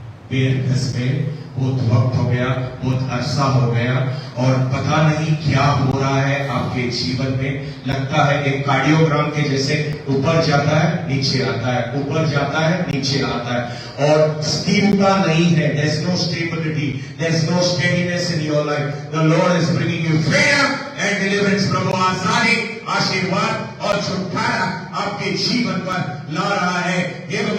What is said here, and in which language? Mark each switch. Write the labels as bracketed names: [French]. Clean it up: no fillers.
[Hindi] पैर धंस गए, बहुत वक्त हो गया, बहुत अरसा हो गया और पता नहीं क्या हो रहा है आपके जीवन में। लगता है एक कार्डियोग्राम के जैसे ऊपर जाता है नीचे आता है, ऊपर जाता है नीचे आता है और स्थिरता नहीं है। [English] There is no stability, there is no steadiness in your life. The Lord is bringing you freedom and deliverance. [Hindi] प्रभु आजादी, आशीर्वाद और छुटकारा आपके जीवन पर ला रहा है।